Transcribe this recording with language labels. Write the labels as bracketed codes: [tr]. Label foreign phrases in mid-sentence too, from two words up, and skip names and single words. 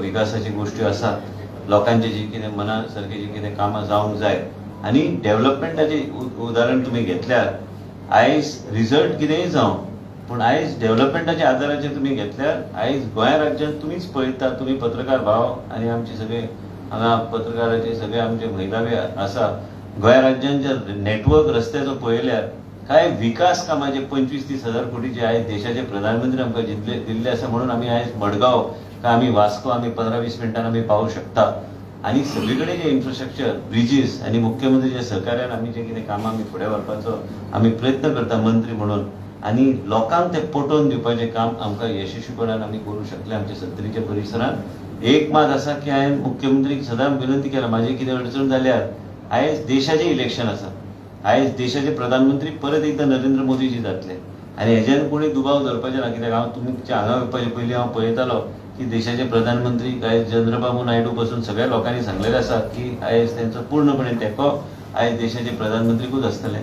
[kok] विकासाची गोष्टी आसात, लोकांचे जे कितें मना सारके जे कितें कामां जावंक जाय, आनी डेव्हलपमेंटाचे उदाहरण तुम्ही घेतल्यार आयज रिजल्ट कितेंय जावं, पण आयज डेव्हलपमेंटाच्या आदाराचेर तुम्ही घेतल्यार आयज गोंय राज्यांत तुम्हीच पळयता, तुम्ही पत्रकार भाव आणि आमचे सगळे हांगा पत्रकाराचे सगळे आमचे महिला बी आसा, गोंय राज्यान जे नेटवर्क रस्त्याचो पळयल्यार काय विकास कामाचे 25-30 हजार कोटीचे आयज देशाचे प्रधानमंत्री आमकां दिल्ले आसा। म्हणून आमी आयज मडगांव का आम्ही वास्को आम्ही 15-20 मिनिटांनी आम्ही पाहू शकता आणि सगळीकडे जे [en] infrastructure bridges [kok] आणि मुख्यमंत्रीच्या सहकार्यान आम्ही जे कितें कामां आमी फुडें व्हरपाचो आमी प्रयत्न करता मंत्री म्हणून आणि लोकांक ते पटोवन दिवपाचें काम आमकां यशस्वीपणान आमी करूं शकले आमच्या सत्तरीच्या परिसरांत। एक मात आसा की हांवें मुख्यमंत्रीक सदांच विनंती केला म्हाजी कितें अडचण जाल्यार आयज देशाचें इलेक्शन आसा, आयज देशाचे प्रधानमंत्री परत एकदा नरेंद्र मोदीजी जातले आणि हेज्यान कोणी दुबाव धरपाचें ना, कित्याक हांव तुमच्या हांगा येवपाचे पयलीं हांव पळयतालो की देशाचे प्रधानमंत्री आयज चंद्रबाबू नायडू पासून सगळ्या लोकांनी सांगलेले आसा की आयज तेंचो पूर्णपणे तेंको आयज देशाचे प्रधानमंत्रीकूच आसतले।